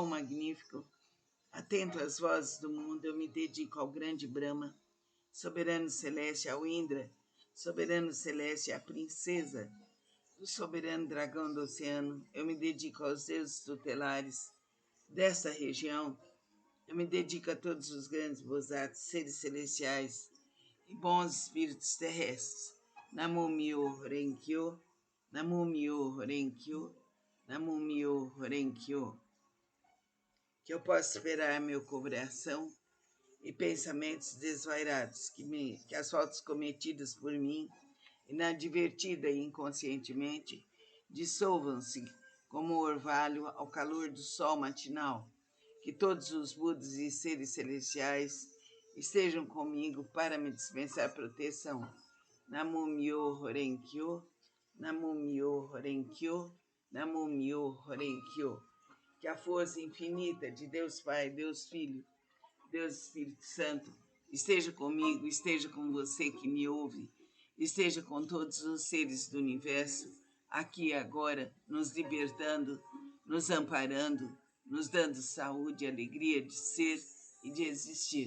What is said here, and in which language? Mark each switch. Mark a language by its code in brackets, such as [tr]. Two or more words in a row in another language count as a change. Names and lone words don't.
[pt] magnífico, atento às vozes do mundo, eu me dedico ao grande Brahma, soberano celeste, ao Indra, soberano celeste, à princesa, do soberano dragão do oceano, eu me dedico aos deuses tutelares desta região, eu me dedico a todos os grandes Bosatsu, seres celestiais e bons espíritos terrestres. [ja] 南無妙蓮経、南無妙蓮経、南無妙蓮経. [pt] Que eu possa esperar meu coração e pensamentos desvairados, que as faltas cometidas por mim, inadvertida e inconscientemente, dissolvam-se como o orvalho ao calor do sol matinal. Que todos os Budas e seres celestiais estejam comigo para me dispensar proteção. [ja] 南無妙蓮経、南無妙蓮経、南無妙蓮経. [pt] Que a força infinita de Deus Pai, Deus Filho, Deus Espírito Santo esteja comigo, esteja com você que me ouve, esteja com todos os seres do universo, aqui e agora, nos libertando, nos amparando, nos dando saúde e alegria de ser e de existir.